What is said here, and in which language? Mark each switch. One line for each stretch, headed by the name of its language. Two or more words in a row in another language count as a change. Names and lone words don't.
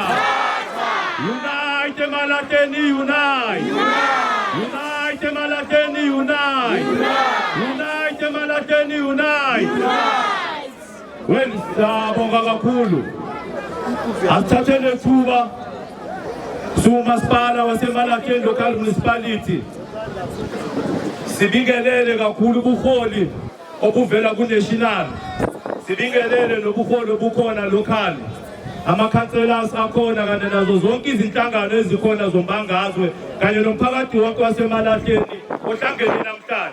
English: unite emalakeni unite unite emalakeni unite unite emalakeni unite when
Zulu: sabonga kakhulu asithathele thuba uMasipala waseMalakeni
English: Local Municipality
Zulu: sibingelele kakhulu ubuholi obuvela kuNational, sibingelele nobuholi obukhona local, ama-councillors akhona kanye nazo zonke izinhlangano ezikhona zombangazwe kanye nomphakathi wonke waseMalakeni ohlangene namhlanje.